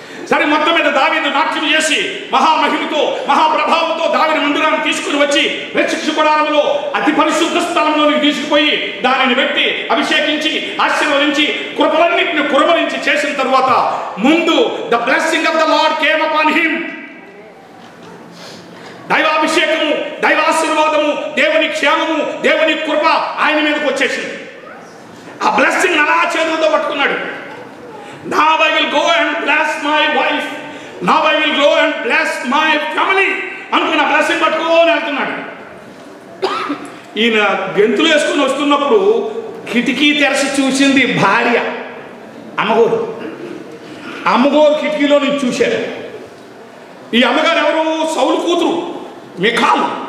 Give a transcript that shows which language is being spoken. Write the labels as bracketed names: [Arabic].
[Telugu] సరే, మొత్తం మీద దావీదు నాట్యం చేసి మహామహిమతో మహాప్రభావంతో దావీదు మందిరాన్ని తీసుకుని వచ్చి రక్షించు గుడారంలో అతి పరిశుద్ధ స్థలంలోనికి తీసుకుపోయి దానిని పెట్టి అభిషేకించి ఆశీర్వదించి కృపలన్నింటిని కురమరించి చేసిన తర్వాత ముందు [English] The blessing of the lord came upon him. [Telugu] దైవాభిషేకము, దైవాశీర్వాదము, దేవుని క్షేమము, దేవుని కృప ఆయన మీదకి వచ్చేసింది. ఆ బ్లెస్సింగ్ అలా చేతులతో పట్టుకున్నాడు. [English] Now I will go and bless my wife. Now I will go and bless my family. [Telugu] అనుకున్న బ్లెస్సింగ్ పట్టుకోని వెళ్తున్నాడు. ఈయన గెంతులు వేసుకుని వస్తున్నప్పుడు కిటికీ తెరచి చూసింది భార్య, అమ్మగోరు. అమ్మగోరు కిటికీలో నుంచి చూశారు. ఈ అమ్మగారు ఎవరు? సౌలు కూతురు మిఖాలు.